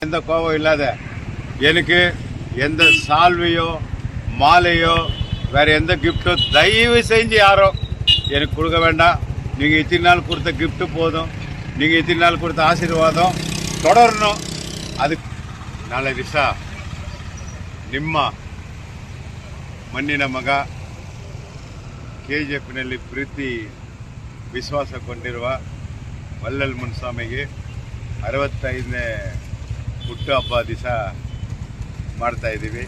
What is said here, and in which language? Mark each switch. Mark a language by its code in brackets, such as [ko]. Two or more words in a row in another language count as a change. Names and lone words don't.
[ta] எந்த கோபம் இல்லாத எனக்கு எந்த சால்வையோ மாலையோ வேற எந்த கிஃப்ட்டோ தயவு செஞ்சு யாரும் எனக்கு கொடுக்க வேண்டாம். நீங்கள் இத்தனை நாள் கொடுத்த கிஃப்ட்டு போதும், நீங்கள் இத்தனை நாள் கொடுத்த ஆசீர்வாதம் தொடரணும். [kn] அது ನಾಳೆ ದಿವಸ ನಿಮ್ಮ ಮಣ್ಣಿನ ಮಗ KGFನಲ್ಲಿ ಪ್ರೀತಿ ವಿಶ್ವಾಸ ಕೊಂಡಿರುವ ವಲ್ಲಲ್ ಮುನಿಸ್ವಾಮಿಗೆ 65ನೇ ಹುಟ್ಟುಹಬ್ಬ ದಿವಸ ಮಾಡ್ತಾ ಇದ್ದೀವಿ.